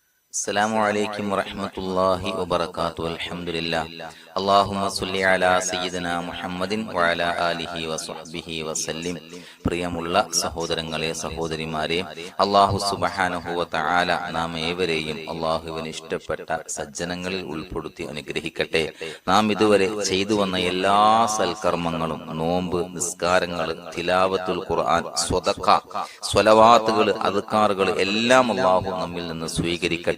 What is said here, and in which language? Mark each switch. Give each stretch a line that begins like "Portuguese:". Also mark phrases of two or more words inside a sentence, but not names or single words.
Arabic: السلام عليكم ورحمة الله وبركاته. الحمد لله. اللهم صل على سيدنا محمد وعلى آله وصحبه وسلم.
Malayalam: പ്രിയമുള്ള സഹോദരങ്ങളെ സഹോദരിമാരെ, അല്ലാഹു
Arabic: سبحانه وتعالى
Malayalam: നാം ഏവരെയും അല്ലാഹുവിന് ഇഷ്ടപ്പെട്ട സജ്ജനങ്ങളിൽ ഉൾപ്പെടുത്തി അനുഗ്രഹിക്കട്ടെ. നാം ഇതുവരെ ചെയ്തു വന്ന എല്ലാ സൽക്കർമ്മങ്ങളും, നോമ്പ്, നിസ്കാരങ്ങൾ,
Arabic: تلاوة القرآن,
Malayalam: സ്വതഖ, സ്വലവാത്തുകൾ, അദ്കാറുകൾ എല്ലാം അല്ലാഹു നമ്മിൽ നിന്ന് സ്വീകരിക്കട്ടെ.